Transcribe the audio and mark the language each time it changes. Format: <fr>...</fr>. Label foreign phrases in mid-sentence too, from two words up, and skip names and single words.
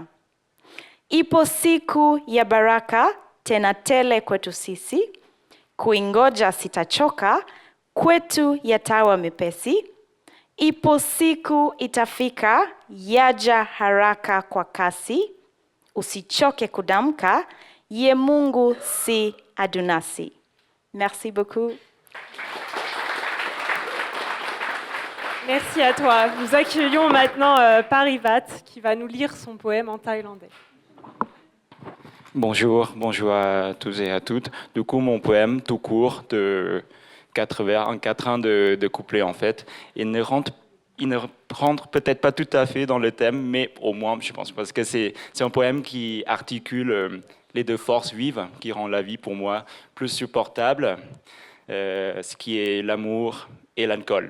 <sw>Ipo siku ya baraka, tena tele kwetu sisi, kuingoja sitachoka, kwetu yatawa mepesi. Ipo siku itafika, yaja haraka kwa kasi, usichoke kudamka, ye Mungu si adunasi.</sw> <fr>Merci beaucoup. Merci à toi. Nous accueillons maintenant Parivat qui va nous lire son poème en thaïlandais. Bonjour à tous et à toutes. Du coup, mon poème, tout court, de 4 vers, en 4 de couplet en fait, il ne rentre peut-être pas tout à fait dans le thème, mais au moins, je pense, parce que c'est un poème qui articule les deux forces vives, qui rend la vie pour moi plus supportable, ce qui est l'amour et l'alcool.</fr>